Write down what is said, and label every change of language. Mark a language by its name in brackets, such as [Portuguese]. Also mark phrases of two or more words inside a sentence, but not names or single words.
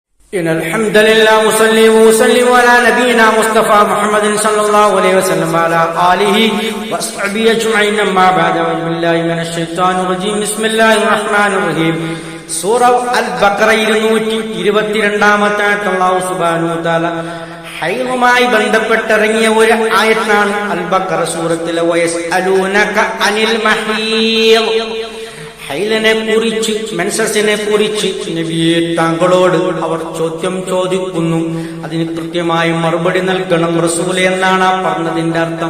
[Arabic] إن الحمد لله وصلي وسلم على نبينا مصطفى محمد صلى الله عليه وسلم وعلى آله وصحبه أجمعين أما بعد أعوذ بالله من الشيطان الرجيم بسم الله الرحمن الرحيم [Malayalam] സൂറ അൽ ബഖറ 222-ാമത്തെ ആയത്ത് [Arabic] الله سبحانه وتعالى [Malayalam] ഹൈലുമായി ബന്ധപ്പെട്ടിറങ്ങിയ ഒരു ആയത്താണ് അൽ ബഖറ സൂറത്തിലെ [Arabic] ويسألونك عن المحيض. [Malayalam] ഹൈലിനെ കുറിച്ച്, മെൻസസിനെ കുറിച്ച് നബിയെ താങ്കളോട് അവർ ചോദ്യം ചോദിക്കുന്നു, അതിന് കൃത്യമായി മറുപടി നൽകണം റസൂലേ എന്നാണ് പറഞ്ഞതിന്റെ അർത്ഥം.